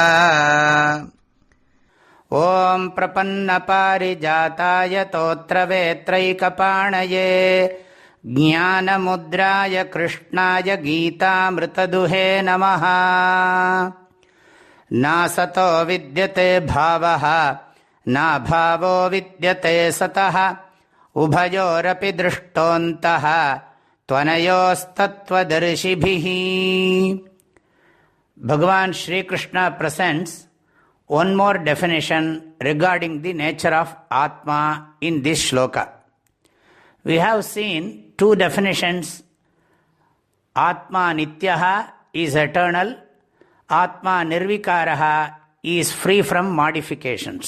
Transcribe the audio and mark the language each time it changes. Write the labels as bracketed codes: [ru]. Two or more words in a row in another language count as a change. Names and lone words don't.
[sa] ಓಂ ಪ್ರಪನ್ನಪಾರಿಜಾತಾಯ ತೋತ್ರವೇತ್ರೈಕಪಾಣಯೇ ಜ್ಞಾನಮುದ್ರಾಯ ಕೃಷ್ಣಾಯ ಗೀತಾಮೃತದುಹೇ ನಮಃ. ನಾಸತೋ ವಿದ್ಯತೆ ಭಾವಃ ನಾಭಾವೋ ವಿದ್ಯತೆ ಸತಃ ಉಭಯೋರಪಿ ದೃಷ್ಟೋಂತಃ ತ್ವನಯೋಸ್ತತ್ವದರ್ಶಿಭಿಃ. [en] Bhagavan Shri Krishna presents one more definition regarding the nature of Atma in this shloka. We have seen two definitions. [sa] आत्मा नित्यः [en] is eternal. [sa] आत्मा निर्विकारः [en] is free from modifications.